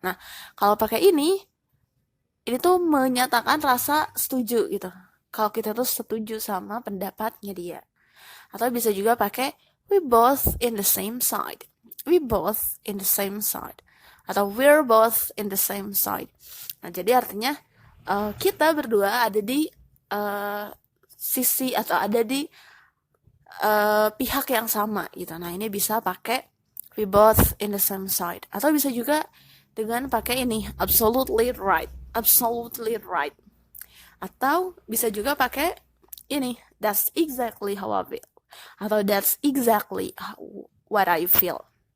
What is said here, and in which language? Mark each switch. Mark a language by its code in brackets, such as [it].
[id] Nah, kalau pakai ini tuh menyatakan rasa setuju gitu. Kalau kita tuh setuju sama pendapatnya dia. Atau bisa juga pakai [en] we both in the same side. We both in the same side. [id] Atau [en] we're both in the same side. [id] Nah, jadi artinya kita berdua ada di sisi atau ada di pihak yang sama gitu. Nah, ini bisa pakai [en] we both in the same side. [id] Atau bisa juga dengan pakai ini [en] absolutely right. Absolutely right. [id] Atau bisa juga pakai ini [en] that's exactly how I feel. [id] Atau [en] that's exactly what I feel.